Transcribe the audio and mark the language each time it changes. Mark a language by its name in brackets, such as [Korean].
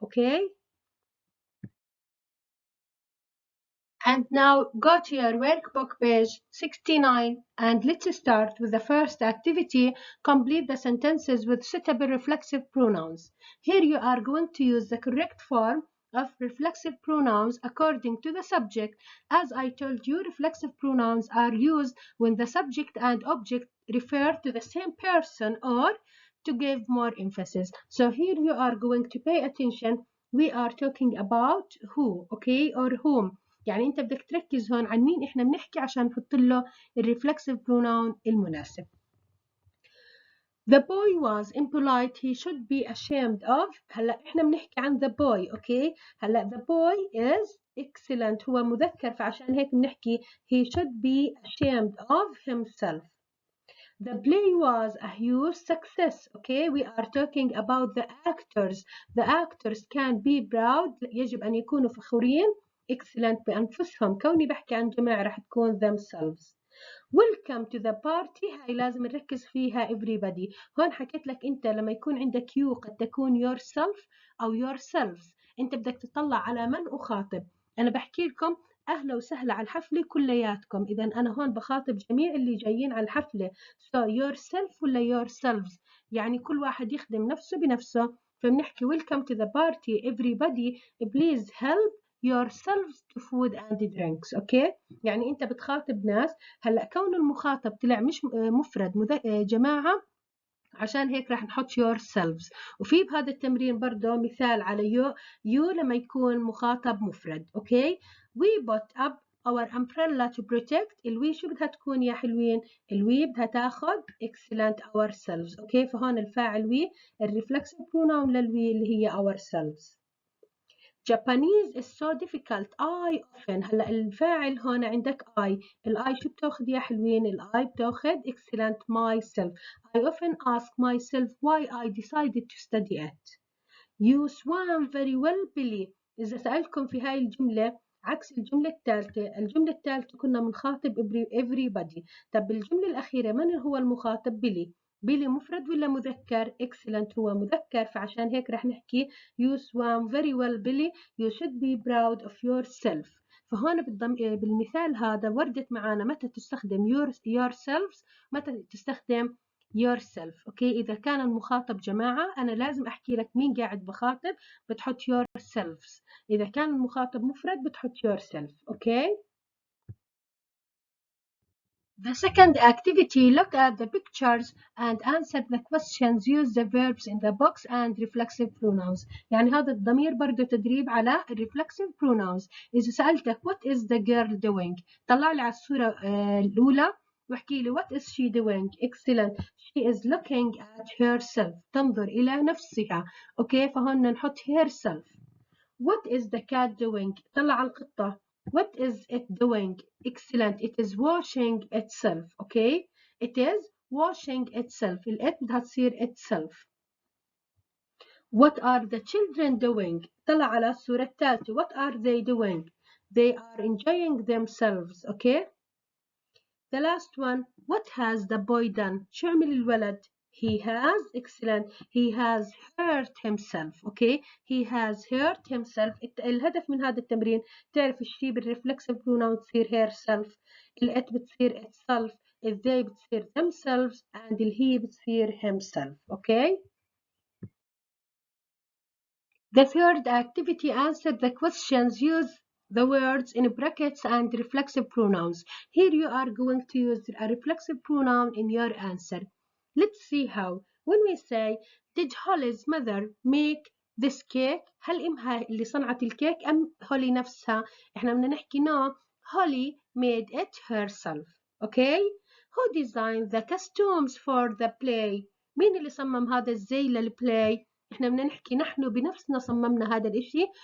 [English] Okay. And now go to your workbook page 69 and let's start with the first activity. Complete the sentences with suitable reflexive pronouns. Here you are going to use the correct form of reflexive pronouns according to the subject. As I told you, reflexive pronouns are used when the subject and object refer to the same person or to give more emphasis. So here you are going to pay attention. We are talking about who, okay, or whom. [Arabic] يعني أنت بدك تركز هون عن مين إحنا بنحكي عشان نحط له الرeflexive pronoun المناسب. [English] The boy was impolite. He should be ashamed of. [Arabic] هلا إحنا بنحكي عن [English] the boy. [Arabic] أوكي هلا [English] the boy is excellent. [Arabic] هو مذكر فعشان هيك بنحكي [English] he should be ashamed of himself. The play was a huge success. Okay, we are talking about the actors. The actors can be proud. [Arabic] يجب أن يكونوا فخورين. Excellent بأنفسهم. كوني بحكي عن جماعة رح تكون themselves. [English] Welcome to the party. [Arabic] هاي لازم نركز فيها everybody. هون حكيت لك أنت لما يكون عندك you قد تكون yourself أو yourselves. أنت بدك تطلع على من أخاطب. أنا بحكي لكم أهلا وسهلا على الحفلة كلياتكم. إذا أنا هون بخاطب جميع اللي جايين على الحفلة. [English] So yourself [Arabic] ولا yourselves. يعني كل واحد يخدم نفسه بنفسه [English] فبنحكي welcome to the party everybody please help yourselves to food and drinks. [Arabic] اوكي، يعني انت بتخاطب ناس. هلا كون المخاطب طلع مش مفرد جماعة، عشان هيك راح نحط yourselves. وفي بهذا التمرين برضه مثال على you لما يكون مخاطب مفرد. [English] Okay, we put up our umbrella to protect. [Arabic] الوي شو بدها تكون يا حلوين؟ الوي بدها تاخذ [English] excellent ourselves. [Arabic] اوكي، فهون الفاعل وي، الريفلكسيف pronoun للوي اللي هي ourselves. [English] Japanese is so difficult. I often. [Arabic] هلا الفاعل هون عندك I. الI شو بتاخذ يا حلوين؟ الI بتاخذ [English] excellent myself. I often ask myself why I decided to study it. You swam very well Billy. [Arabic] إذا سألتكم في هاي الجملة عكس الجملة الثالثة. الجملة الثالثة كنا بنخاطب everybody. طب بالجملة الأخيرة من هو المخاطب؟ بيلي. بيلي مفرد ولا مذكر؟ excellent هو مذكر، فعشان هيك رح نحكي [English] you swam very well Billy. You should be proud of yourself. [Arabic] فهون بالمثال هذا وردت معنا متى تستخدم yourselves، متى تستخدم yourself. اوكي، اذا كان المخاطب جماعه انا لازم احكي لك مين قاعد بخاطب، بتحط yourselves. اذا كان المخاطب مفرد بتحط yourself. اوكي. [English] The second activity, look at the pictures and answer the questions. Use the verbs in the box and reflexive pronouns. [Arabic] يعني هذا الضمير برضه تدريب على reflexive pronouns. إذا سألتك [English] what is the girl doing، [Arabic] طلع لي على الصورة الأولى واحكي لي [English] what is she doing. excellent. she is looking at herself. [Arabic] تنظر إلى نفسها. أوكي، فهون نحط herself. [English] What is the cat doing؟ [Arabic] طلع على القطة. [English] What is it doing؟ Excellent. It is washing itself. Okay. It is washing itself. [Arabic] الإت بدها تصير itself. [English] What are the children doing؟ [Arabic] طلع على الصورة الثالثة. [English] What are they doing؟ They are enjoying themselves. Okay. The last one. What has the boy done؟ [Arabic] شو عمل الولد؟ [English] He has. excellent. He has hurt himself. Okay. He has hurt himself. [Arabic] الهدف من هذا التمرين تعرف الشيء بالرeflexive pronoun تصير herself، الات بتصير itself، they بتصير themselves and he بتصير himself. [English] Okay. The third activity, answer the questions. Use the words in brackets and reflexive pronouns. Here you are going to use a reflexive pronoun in your answer. Let's see how. When we say, did Holly's mother make this cake؟ [Arabic] هل أمها اللي صنعت الكيك أم هولي نفسها؟ إحنا بدنا نحكي [English] no. Holly made it herself. Okay? Who designed the costumes for the play؟ [Arabic] مين اللي صمم هذا الزي للبلاي؟ إحنا بدنا نحكي نحن بنفسنا صممنا هذا الإشي.